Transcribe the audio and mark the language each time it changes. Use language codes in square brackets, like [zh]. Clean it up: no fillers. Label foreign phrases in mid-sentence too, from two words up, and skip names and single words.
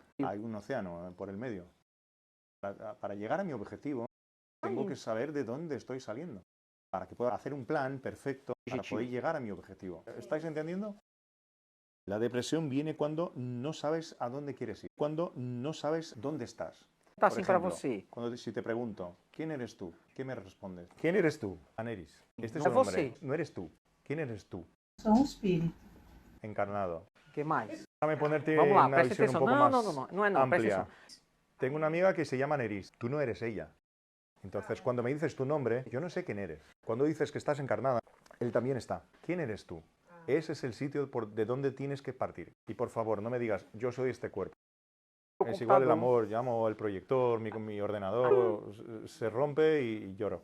[es] Hay un océano por el medio. Para llegar a mi objetivo, tengo que saber de dónde estoy saliendo. Para que pueda hacer un plan perfecto para poder llegar a mi objetivo. ¿Estáis entendiendo? La depresión viene cuando no sabes a dónde quieres ir, cuando no sabes dónde estás. [pt] tá [es] Por [pt] assim para [es] ejemplo, [pt] você. [es] si te pregunto, ¿quién eres tú? ¿Qué me respondes? ¿Quién eres tú? Aneris. Este es No el nombre. [pt] você. [es] No eres tú. ¿Quién eres tú? [pt] Sou um espírito. Encarnado. O que mais? [es] Déjame ponerte [pt] Vamos lá, [es] una [pt] presta [es] visión un [pt] atenção. [es] poco [pt] Não, [es] más [pt] não, não, não, não é não, presta [es] amplia. [pt] atenção. [es] Tengo una amiga que se llama Neris. Tú no eres ella. Entonces, cuando me dices tu nombre, yo no sé quién eres. Cuando dices que estás encarnada, él también está. ¿Quién eres tú? Ese es el sitio de donde tienes que partir. Y por favor, no me digas, yo soy este cuerpo. Es igual el amor, llamo el proyector, mi ordenador se rompe y lloro.